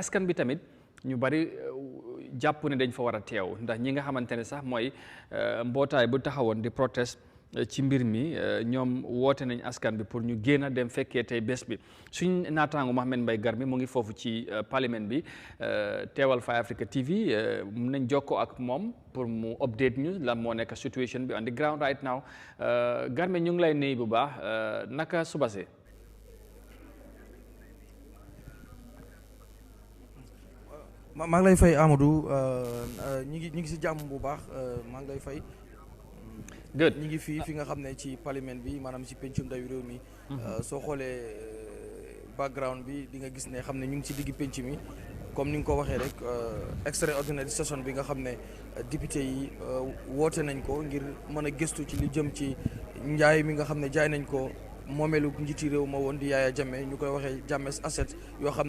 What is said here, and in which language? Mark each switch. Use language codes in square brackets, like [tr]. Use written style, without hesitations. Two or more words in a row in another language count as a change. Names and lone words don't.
[wo] askan bi tamit ñu bari jàpp ne dañ fa war a teew ndax ñi nga xamante ne sax mooy mbootaay bu taxawoon di protest ci mbir mi ñoom woote nañ askan bi pour ñu génn a dem fekkee tey bés bi suñ naataango Mohamed Mbye Garmi mu ngi foofu ci parlement bi teewal Eyeafrica TV mun nañ jokkoo ak moom pour mu update ñu lan moo nekk situation bi [en] on the ground right now [wo] Garmi ñu ngi lay nuyu bu baax naka suba si maa ngi lay fay Amadou ñi ngi si jàmm bu baax maa ngi lay fay [en] good [wo] ñi ngi fi nga xam ne ci parlement bi maanaam ci pencum ndawi réew mi soo xoolee background bi di nga gis ne xam ne ñu ngi ci digg penc mi comme ni nga ko waxee rek [en] extraordinary session [wo] bi nga xam ne député yi woote nañ ko ngir mën a gëstu ci li jëm ci njaay mi nga xam ne jaay nañ ko moomeelu njiiti réew ma woon di Yahya Jammeh ñu koy waxee Jammeh's asset yoo xam